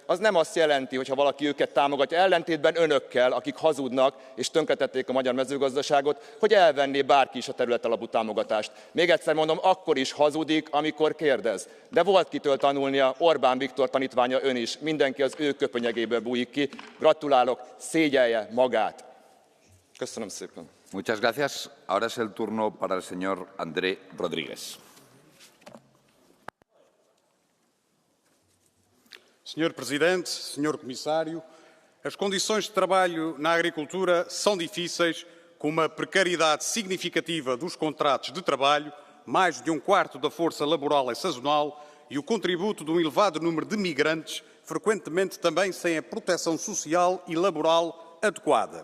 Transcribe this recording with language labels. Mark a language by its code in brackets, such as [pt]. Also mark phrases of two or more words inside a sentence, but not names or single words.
[hu] Az nem azt jelenti, hogy ha valaki őket támogatja, ellentétben önökkel, akik hazudnak és tönkretették a magyar mezőgazdaságot, hogy elvenné bárki is a területalapú támogatást. Még egyszer mondom, akkor is hazudik, amikor kérdez. De volt kitől tanulnia, Orbán Viktor tanítványa ön is. Mindenki az ő köpönyegéből bújik ki. Gratulálok, szégyelje magát. Köszönöm szépen. [es] Muchas gracias. Ahora es el turno para el señor André Rodríguez. [pt] Senhor Presidente, Senhor Comissário, as condições de trabalho na agricultura são difíceis, com uma precariedade significativa dos contratos de trabalho, mais de um quarto da força laboral é sazonal e o contributo de um elevado número de migrantes, frequentemente também sem a proteção social e laboral adequada.